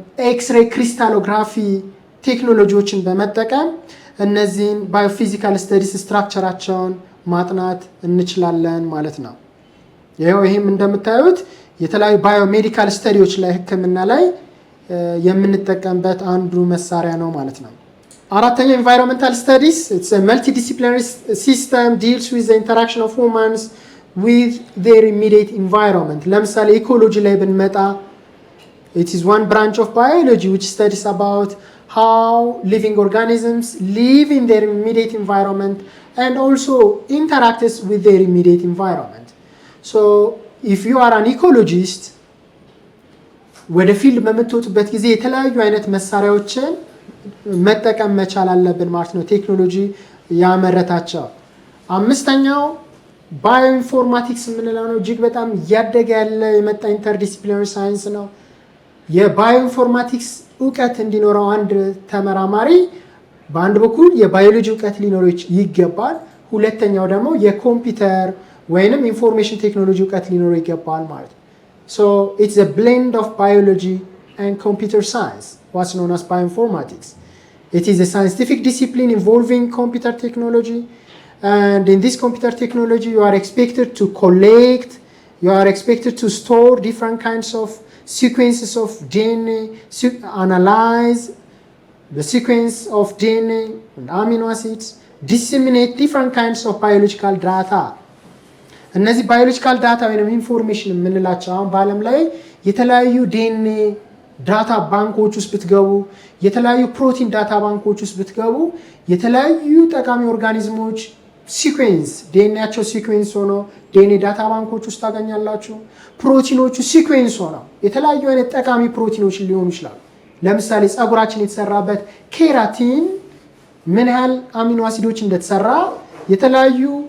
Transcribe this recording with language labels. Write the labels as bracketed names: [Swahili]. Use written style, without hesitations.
[Amharic] ኤክስሬይ ክሪስታሎግራፊ ቴክኖሎጂዎችን በመጠቀም እነዚህን ባዮፊዚካል ስተዲስ ስትራክቸራቸውን ማጥናት እንችላለን ማለት ነው። ይህም እንደምታዩት የተለያዩ ባዮሜዲካል ስተዲዎች ላይ ሕክምና ላይ የምንጠቀምበት አንዱ መሳሪያ ነው ማለት ነው። አራተኛው environmental studies. [English] It's a multidisciplinary system deals with the interaction of humans with their immediate environment. [Amharic] ለምሳሌ ኢኮሎጂ ላይ ብንመጣ [English] it is one branch of biology which studies about how living organisms live in their immediate environment and also interacts with their immediate environment. So if you are an ecologist [Amharic] ወደ ፊልድ በምትወጡበት ጊዜ የተለያዩ አይነት መሳሪያዎችን መጠቀም መቻል አለብን ማለት ነው። ቴክኖሎጂ ያመረታቸው። አምስተኛው ባዮኢንፎርማቲክስ የምንለው ነው። እጅግ በጣም እያደገ ያለ የመጣ ኢንተርዲሲፕሊናሪ ሳይንስ ነው። የባዮኢንፎርማቲክስ እውቀት እንዲኖረው አንድ ተመራማሪ በአንድ በኩል የባዮሎጂ እውቀት ሊኖረው ይገባል። ሁለተኛው ደግሞ የኮምፒውተር ወይንም ኢንፎርሜሽን ቴክኖሎጂ እውቀት ሊኖረው ይገባል ማለት ነው። [English] So it's a blend of biology and computer science, what's known as bioinformatics. It is a scientific discipline involving computer technology, and in this computer technology you are expected to collect, you are expected to store different kinds of sequences of DNA, analyze the sequence of DNA and amino acids, disseminate different kinds of biological data. [Amharic] እነዚህ ባዮሎጂካል ዳታ ወይም ኢንፎርሜሽን የምንላቸው አሁን በዓለም ላይ የተለያዩ ዲኤንኤ ዳታ ባንኮች ውስጥ ብትገቡ፣ የተለያዩ ፕሮቲን ዳታ ባንኮች ውስጥ ብትገቡ የተለያዩ ጠቃሚ ኦርጋኒዝሞች ሲኩዌንስ ዲኤንኤያቸው ሲኩዌንስ ሆኖ ዲኤንኤ ዳታ ባንኮች ውስጥ ታገኛላችሁ። ፕሮቲኖቹ ሲኩዌንስ ሆነው የተለያዩ አይነት ጠቃሚ ፕሮቲኖች ሊሆኑ ይችላሉ። ለምሳሌ ፀጉራችን የተሰራበት ኬራቲን ምን ያህል አሚኖ አሲዶች እንደተሰራ የተለያዩ